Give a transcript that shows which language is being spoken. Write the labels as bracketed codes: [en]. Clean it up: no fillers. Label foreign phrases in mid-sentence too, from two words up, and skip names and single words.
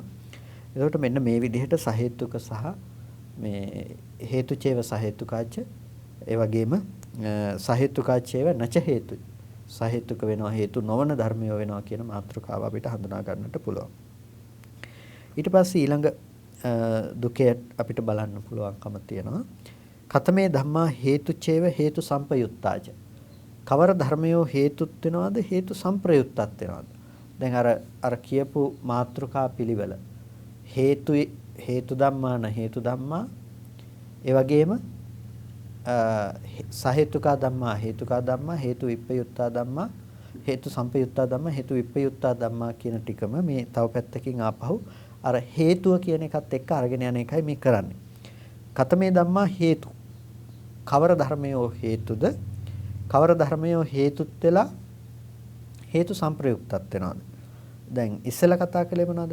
[si] එතකොට මෙන්න මේ විදිහට සහේතුක සහ මේ [pi] හේතුචේව සහේතුකාච [si] ඒ වගේම [pi] සහේතුකාචේව නච හේතු සහේතුක [si] වෙනවා හේතු නොවන ධර්මය වෙනවා කියන මාතෘකාව අපිට හඳුනා ගන්නට පුළුවන්. ඊට පස්සේ ඊළඟ දුකේ අපිට බලන්න පුළුවන්කම තියෙනවා. [pi] කතමේ ධම්මා හේතුචේව හේතු සම්පයුත්තාච. [si] කවර ධර්මයෝ හේතුත් වෙනවද හේතු සම්ප්‍රයුක්තත් වෙනවද? දැන් අර කියපු මාතෘකා පිළිවෙල [pi] හේතු ධම්මාන හේතු ධම්මා [si] ඒ වගේම [pi] සහේතුකා ධම්මා හේතුකා ධම්මා හේතු විප්පයුත්තා ධම්මා හේතු සම්පයුත්තා ධම්මා හේතු විප්පයුත්තා ධම්මා [si] කියන ටිකම මේ තව පැත්තකින් ආපහු අර හේතුව කියන එකත් එක්ක අරගෙන යන එකයි මේ කරන්නේ. [pi] කතමේ ධම්මා හේතු [si] කවර ධර්මයෝ හේතුද කවර ධර්මයෝ හේතුත් වෙලා හේතු සම්ප්‍රයුක්තත් වෙනවද? දැන් ඉස්සෙල්ලා කතා කළේ මොනවද?